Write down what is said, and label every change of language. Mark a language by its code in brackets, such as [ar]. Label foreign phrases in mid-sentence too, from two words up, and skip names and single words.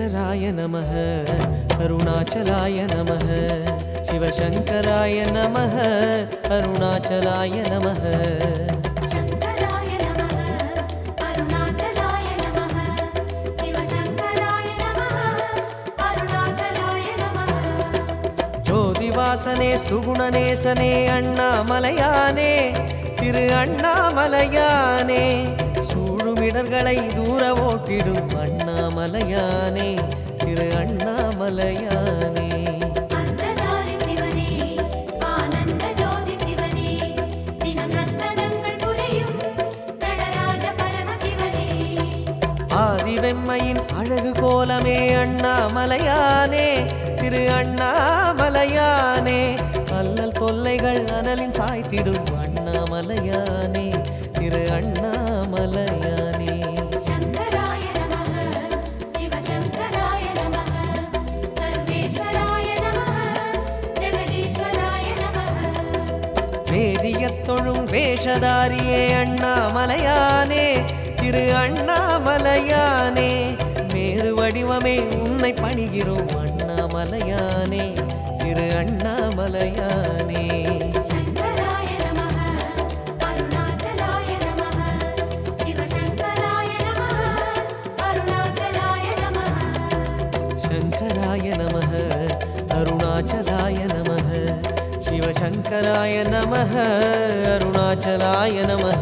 [sa] शङ्कराय नमः अरुणाचलाय नमः शिवशङ्कराय नमः अरुणाचलाय नमः शङ्कराय नमः अरुणाचलाय नमः शिवशङ्कराय नमः अरुणाचलाय नमः [ta] ஜோதிவாசனே சுகுணநேசனே அண்ணாமலையானே திரு அண்ணாமலையானே சூழுமிடர்களை தூர ஓட்டிடும் அண்ணாமலையானே திரு அண்ணாமலையானே அர்த்தநாரி சிவனே ஆனந்த ஜோதி சிவனே தினம் நர்த்தனங்கள் புரியும் நடராஜ பரமசிவனே ஆதிவெம்மையின் அழகு கோலமே அண்ணாமலையானே திரு அண்ணாமலையானே அல்லல் தொல்லைகள் அனலின் சாய்த்திடும் அண்ணாமலையானே திரு அண்ணாமலையானே [sa] शङ्कराय नमः शिवशङ्कराय नमः सर्वेश्वराय नमः जगदीश्वराय नमः [ta] வேதியத் தொழும் வேஷதாரியே அண்ணாமலையானே திரு அண்ணாமலையானே மேரு வடிவமே உன்னை பணிகிறோம் அண்ணாமலையானே திரு அண்ணாமலையானே [sa] शङ्कराय नमः अरुणाचलाय नमः शिवशङ्कराय नमः अरुणाचलाय नमः शङ्कराय नमः अरुणाचलाय नमः शिवशङ्कराय नमः अरुणाचलाय नमः